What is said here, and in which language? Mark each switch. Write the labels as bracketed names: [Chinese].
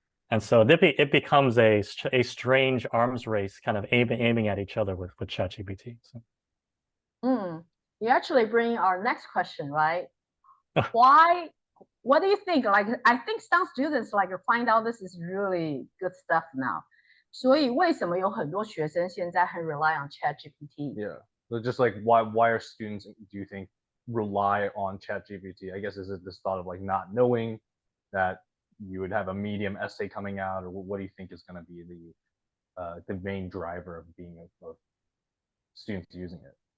[English] And so it becomes a strange arms race, kind of aiming at each other with ChatGPT. So. You actually bring our next question, right? Why? What do you think? Like, I think some students find out this is really good stuff now. [Chinese] 所以为什么有很多学生现在很 [English] rely on [Chinese] ChatGPT? [English] Yeah. So just like why are students, do you think, rely on ChatGPT? I guess is it this thought of not knowing that you would have a medium essay coming out, or what do you think is going to be the main driver of of students using it?